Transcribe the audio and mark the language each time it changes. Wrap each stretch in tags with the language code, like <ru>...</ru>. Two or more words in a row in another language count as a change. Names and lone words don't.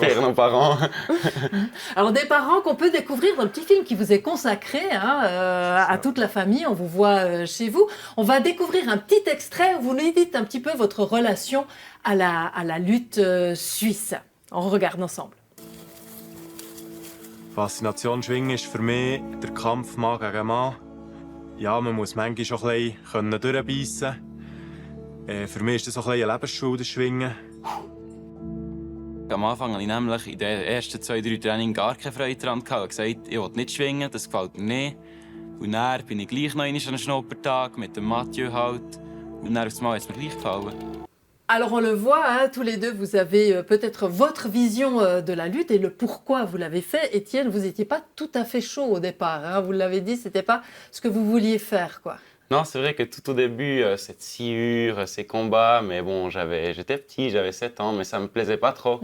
<fr>fiers, nos parents. Alors des parents qu'on peut découvrir dans le petit film qui vous est consacré à toute la famille, on vous voit chez vous. On va découvrir un petit extrait où vous nous dites un petit peu votre relation à la lutte suisse. On regarde ensemble.</fr> <de>Faszination Schwingen ist für mich der Kampf Mann gegen Mann. Ja, man muss manchmal schon ein bisschen durchbeissen. Für mich ist das auch ein bisschen eine Lebensschule, das Schwingen. Am Anfang hatte ich nämlich in den ersten 2-3 Trainings gar keine Freude daran. Ich habe gesagt, ich will nicht schwingen, das gefällt mir nicht. Und dann bin ich gleich noch einmal an einem Schnuppertag mit dem Mathieu halt. Und dann auf einmal hat es mir gleich gefallen.</de> <fr>Alors on le voit, tous les deux, vous avez peut-être votre vision de la lutte et le pourquoi vous l'avez fait. Étienne, vous n'étiez pas tout à fait chaud au départ. Vous l'avez dit, c'était pas ce que vous vouliez faire, quoi. Non, c'est vrai que tout au début, cette sciure, ces combats, mais bon, j'étais petit, j'avais 7 ans, mais ça me plaisait pas trop.</fr>